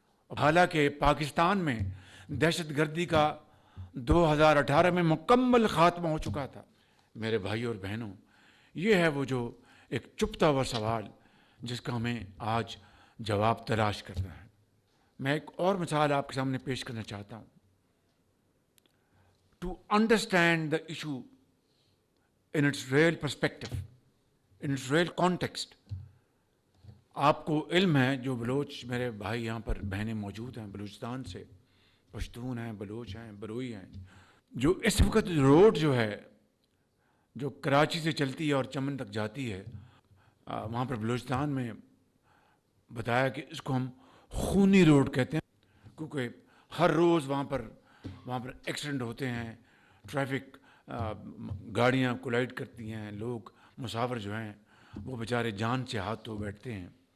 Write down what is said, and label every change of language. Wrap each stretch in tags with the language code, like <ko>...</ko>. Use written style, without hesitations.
<ur>حالانکہ پاکستان میں دہشت گردی کا 2018 میں مکمل خاتمہ ہو چکا تھا. میرے بھائی اور بہنوں, یہ ہے وہ جو ایک چھپتا ہوا سوال جس کا ہمیں آج جواب تلاش کرنا ہے. میں ایک اور مثال آپ کے سامنے پیش کرنا چاہتا ہوں.</ur> <en>To understand the issue in its real perspective, in its real context.</en> <ur>آپ کو علم ہے, جو بلوچ میرے بھائی یہاں پر بہنیں موجود ہیں بلوچستان سے, پشتون ہیں, بلوچ ہیں, بلوئی ہیں, جو اس وقت روڈ جو ہے جو کراچی سے چلتی ہے اور چمن تک جاتی ہے, وہاں پر بلوچستان میں بتایا کہ اس کو ہم خونی روڈ کہتے ہیں, کیونکہ ہر روز وہاں پر ایکسیڈنٹ ہوتے ہیں, ٹریفک گاڑیاں کولائڈ کرتی ہیں, لوگ مسافر جو ہیں وہ بیچارے جان سے ہاتھ دھو بیٹھتے ہیں.</ur>